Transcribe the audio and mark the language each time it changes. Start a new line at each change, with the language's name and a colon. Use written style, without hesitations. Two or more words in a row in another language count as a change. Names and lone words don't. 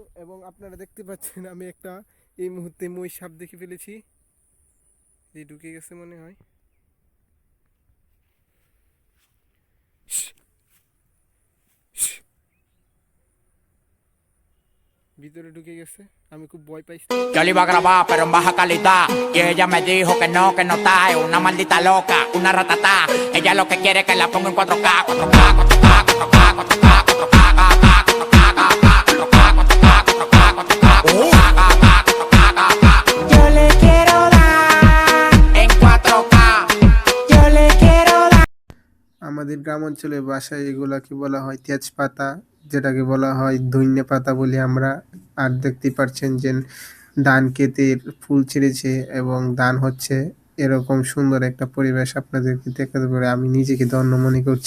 Bangla: এবং আপনারা দেখতে পাচ্ছেন আমি একটা এই মুহূর্তে মই সাপ দেখে ফেলেছি, যে ঢুকে গেছে মনে হয়। ভিতরে ঢুকে গেছে, আমি খুব ভয় পাইছি।
Spanish: Yo le iba a grabar, pero en baja calidad. Y ella me dijo que no está. Es una maldita loca, una ratatá. Ella lo que quiere es que la ponga en 4K, 4K, 4K, 4K, 4K, 4K, 4K. Yo le quiero dar en 4K. Yo le quiero dar.
Bangla: আমাদের গ্রাম অঞ্চলের ভাষায় এগুলাকে বলা হয় তেজপাতা, যেটাকে বলা হয় ধইন্যে পাতা বলি আমরা। আর দেখতে পাচ্ছেন যে ধান ক্ষেতের ফুল ছেড়েছে এবং ধান হচ্ছে, এরকম সুন্দর একটা পরিবেশ আপনাদেরকে দেখাতে পারে আমি নিজেকে ধন্য মনে করছি।